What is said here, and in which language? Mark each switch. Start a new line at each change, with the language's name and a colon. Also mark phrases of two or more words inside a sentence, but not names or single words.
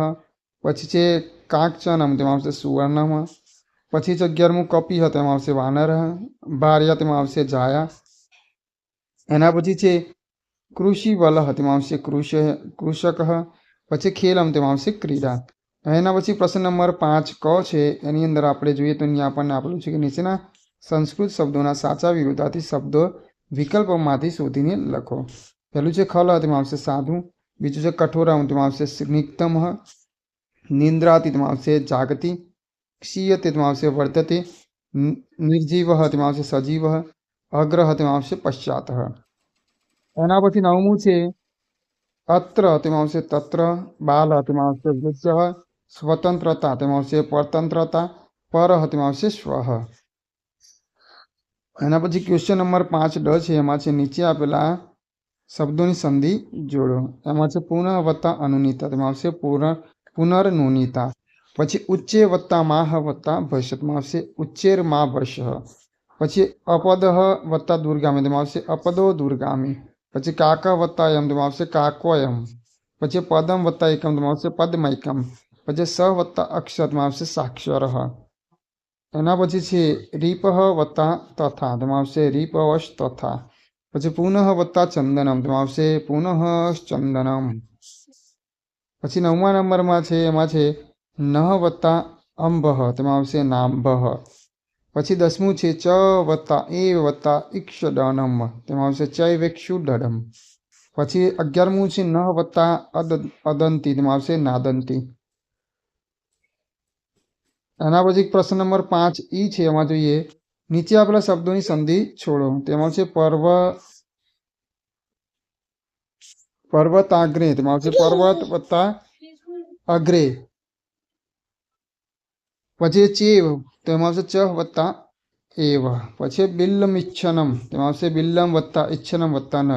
Gujarati: પછી છે કાંચનમ તેમાં આવશે સુવર્ણમઃ। પછી છે 11મું કપિઃ તેમાં આવશે વાનરઃ। ભાર્યા તેમાં આવશે જાયા। એના પછી છે કૃષિવલઃ તેમાં આવશે કૃષકઃ। પછી ખેલમ તેમાં આવશે ક્રીડા। એના પછી પ્રશ્ન નંબર 5 ક છે એની અંદર આપણે જોઈએ તો અહીંયા આપણને આપેલું છે કે નીચેના સંસ્કૃત શબ્દોના સાચા વિરુદ્ધાર્થી શબ્દો વિકલ્પોમાંથી શોધીને લખો। પહેલું છે ખલ તેમાં આવશે સાધુ। બીજું છે કઠોરમ તેમાં આવશે સ્નિગ્ધમઃ। નિંદ્રાતિ તેમાં આવશે જાગતિ। ક્ષીયતે તેમાં આવશે વર્ધતે। નિર્જીવઃ તેમાં આવશે સજીવઃ। અગ્રહ તેમાં આવશે પશ્ચાતઃ। એના પછી 9મું છે અત્ર તેમાં આવશે તત્ર। બાલ તેમાં આવશે વૃદ્ધઃ। સ્વતંત્રતા તેમાં આવશે પરતંત્રતા। પરઃ તેમાં આવશે સ્વઃ। એના પછી ક્વેશ્ચન નંબર 5 ડ છે એમાં છે નીચે આપેલા શબ્દોની સંધિ જોડો। એમાં છે પુનઃ વત્તા અનુનીતા તેમાં આવશે પુનર્નુનીતા। પછી ઉચ્ચે વત્તા માહ વત્તા ભસ્ય તેમાં આવશે
Sanskrit: उच्चेर मा भस्य।
Gujarati: પછી અપદઃ વત્તા દૂરગામી તેમાં આવશે
Sanskrit: अपदो दूरगामी।
Gujarati: પછી કાક વત્તા યમ તેમાં આવશે કાકોયમ। પછી પદમ વત્તા એકમ તેમાં આવશે પદ્મૈકમ। પછી સ વત્તા અક્ષર તેમાં આવશે સાક્ષરઃ। એના પછી છે રીપઃ વત્તા તથા તેમાં આવશે
Sanskrit: रीपवश तथा।
Gujarati: પછી પુનઃ વત્તા ચંદનમ તેમાં આવશે
Sanskrit: पुनः चंदनम।
Gujarati: પછી 9મા નંબર મેં છે એમાં છે નહ વત્તા અંબઃ તેમાં આવશે નાંબઃ। પછી 10મું છે ચ વત્તા એ વત્તા ઇક્ષડનમ તેમાં આવશે ચૈવેક્ષુડડમ। પછી 11મું છે નહ વત્તા અદંતી તેમાં આવશે નાદંતી। એના પછી પ્રશ્ન નંબર 5 ઈ છે એમાં જોઈએ નીચે આપેલા શબ્દોની સંધિ છોડો। તેમાં છે પર્વતાગ્રે તેમાં આવશે પર્વત વત્તા અગ્રે। પછી ચેવ તેમાં આવશે ચ વત્તા એવ। પછી બિલ્લમિચ્છનમ તેમાં આવશે બિલ્લમ વત્તા ઇચ્છનમ વત્તા ન।